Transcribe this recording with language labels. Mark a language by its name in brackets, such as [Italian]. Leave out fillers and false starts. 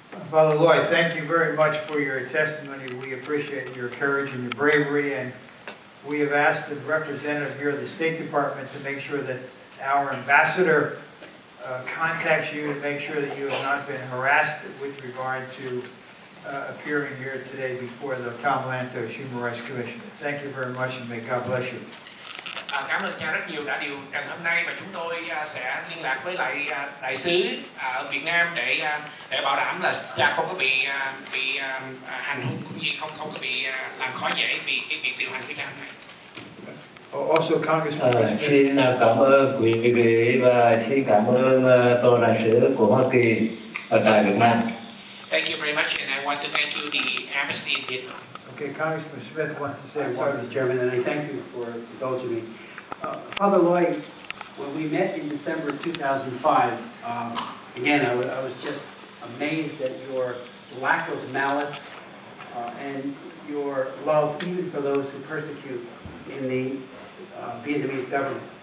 [English] Father Lloyd, thank you very much for your testimony. We appreciate your courage and your bravery, and we have asked the representative here of the State Department to make sure that our ambassador contacts you to make sure that you have not been harassed with regard to appearing here today before the Tom Lantos Human Rights Commission. Thank you very much, and may God bless you. [Vietnamese] Cảm ơn cha rất nhiều đã điều trần hôm nay, và chúng tôi sẽ liên lạc với lại đại sứ ở Việt Nam để bảo đảm là cha không có bị hành hung cũng như không có bị làm khó dễ vì cái việc điều hành của cha hôm nay. [English] Also, Congressman [Vietnamese] Xin cảm ơn quý vị và xin cảm ơn tổ đại sứ của Hoa Kỳ ở tại Việt Nam. [English] Thank you very much, and I want to thank you, the embassy in Vietnam. Okay, Congressman Smith wants to say I'm one. sorry, Mr. Chairman, and I thank you for indulging me. Father Lloyd, when we met in December of 2005, again, I was just amazed at your lack of malice and your love even for those who persecute in the Vietnamese government.